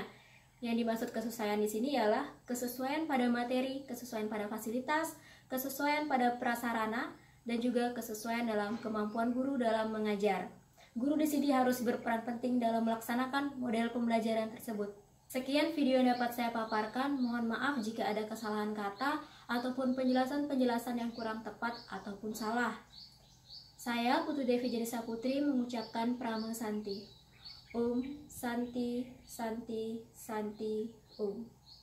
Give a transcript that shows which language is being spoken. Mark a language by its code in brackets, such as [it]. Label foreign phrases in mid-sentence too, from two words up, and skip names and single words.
[id] Yang dimaksud kesesuaian di sini ialah kesesuaian pada materi, kesesuaian pada fasilitas, kesesuaian pada prasarana, dan juga kesesuaian dalam kemampuan guru dalam mengajar. Guru di sini harus berperan penting dalam melaksanakan model pembelajaran tersebut. Sekian video yang dapat saya paparkan, mohon maaf jika ada kesalahan kata ataupun penjelasan-penjelasan yang kurang tepat ataupun salah. Saya Putu Devi Janisa Putri mengucapkan Prama Santi. Om Santi Santi Santi Om.